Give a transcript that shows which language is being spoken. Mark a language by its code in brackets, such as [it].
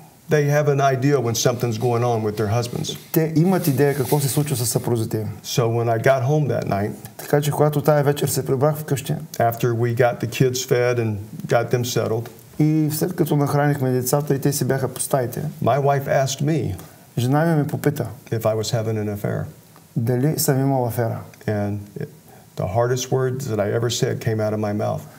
[en] They have an idea when something's going on with their husbands. [bg] Те имат идея какво се случва с съпрузите им. [en] So when I got home that night, [bg] Така че когато тая вечер се прибрах вкъщи, [en] after we got the kids fed and got them settled, [bg] и след като нахранихме децата и те си бяха по стаите, [en] my wife asked me [bg] жена ми ме попита [en] if I was having an affair. [bg] дали съм имал афера. [en] And the hardest words that I ever said came out of my mouth.